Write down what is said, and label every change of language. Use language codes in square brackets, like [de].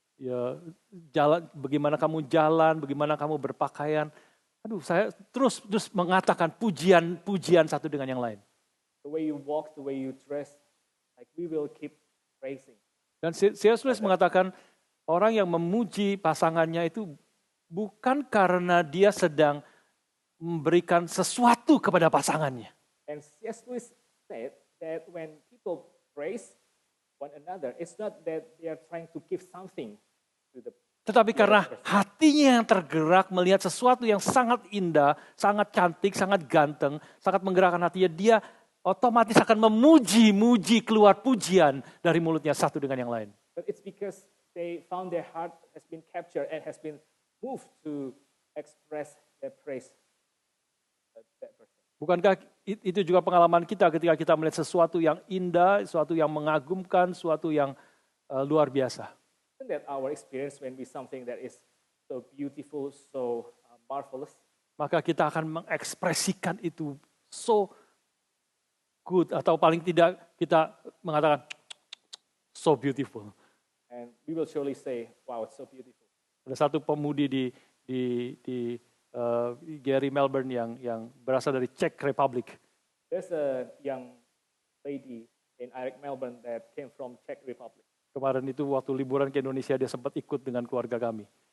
[id] Ya, bagaimana kamu jalan, bagaimana kamu berpakaian. Aduh, saya terus mengatakan pujian satu dengan yang lain. [en] the way you walk, the way you dress, like we will keep praising. [id] Dan C.S. Lewis mengatakan orang yang memuji pasangannya itu bukan karena dia sedang memberikan sesuatu kepada pasangannya. [en] And C.S. Lewis said that when people praise one another, it's not that they are trying to give something to the [id] Tetapi karena hatinya yang tergerak melihat sesuatu yang sangat indah, sangat cantik, sangat ganteng, sangat menggerakkan hatinya, dia otomatis akan memuji-muji keluar pujian dari mulutnya satu dengan yang lain. [en] But it's because they found their heart has been captured and has been moved to express their praise that person. [id] Bukankah itu juga pengalaman kita ketika kita melihat sesuatu yang indah, sesuatu yang mengagumkan, sesuatu yang luar biasa? [en] Isn't that our experience when we something that is so beautiful, so marvelous? [id] Maka kita akan mengekspresikan itu [en] so good, [id] atau paling tidak kita mengatakan [en] so beautiful. And we will surely say, wow, it's so beautiful. [id] Ada satu pemudi di Gary Melbourne yang berasal dari Czech Republic. [en] There's a young lady in Eric Melbourne that came from Czech Republic. [id] Kemarin itu waktu liburan ke Indonesia dia sempat ikut dengan keluarga kami.